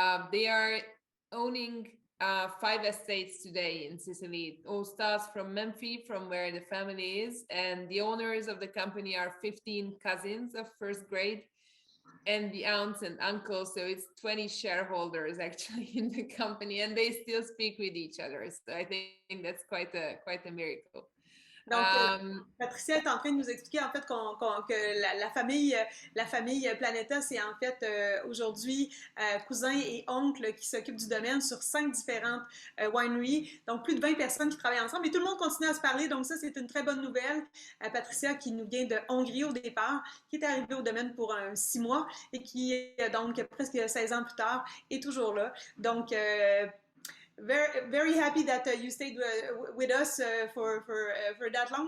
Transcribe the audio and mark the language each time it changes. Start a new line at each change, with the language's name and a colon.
English: They are owning 5 estates today in Sicily. It all starts from Menfi, from where the family is, and the owners of the company are 15 cousins of first grade and the aunts and uncles, so it's 20 shareholders actually in the company, and they still speak with each other, so I think that's quite a miracle.
French: Donc, Patricia est en train de nous expliquer en fait que la famille Planeta, c'est en fait aujourd'hui cousins et oncles qui s'occupent du domaine sur 5 différentes wineries. Donc, plus de 20 personnes qui travaillent ensemble et tout le monde continue à se parler. Donc, ça, c'est une très bonne nouvelle. Patricia, qui nous vient de Hongrie au départ, qui est arrivée au domaine pour 6 mois et qui, donc, presque 16 ans plus tard, est toujours là.
English: Donc, very happy that you stayed with us for that long.